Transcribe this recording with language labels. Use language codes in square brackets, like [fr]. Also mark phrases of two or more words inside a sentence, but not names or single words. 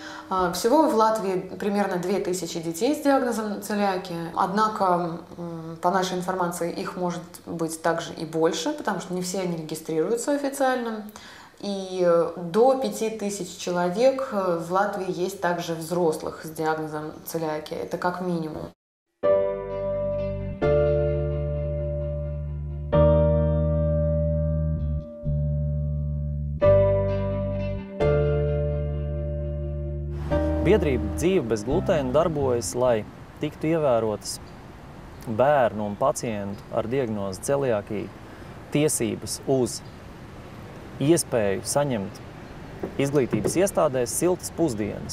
[ru] Всего в Латвии примерно 2000 детей с диагнозом целиакия. Однако, по нашей информации, их может быть также и больше, потому что не все они регистрируются официально. И до 5000 человек в Латвии есть также взрослых с диагнозом целиакия. Это как минимум. [lv] Biedrība Dzīve bez glutēna darbojas, lai tiktu ievērotas bērnu un pacientu ar diagnozi celiakiju tiesības uz iespēju saņemt izglītības iestādēs siltas pusdienas.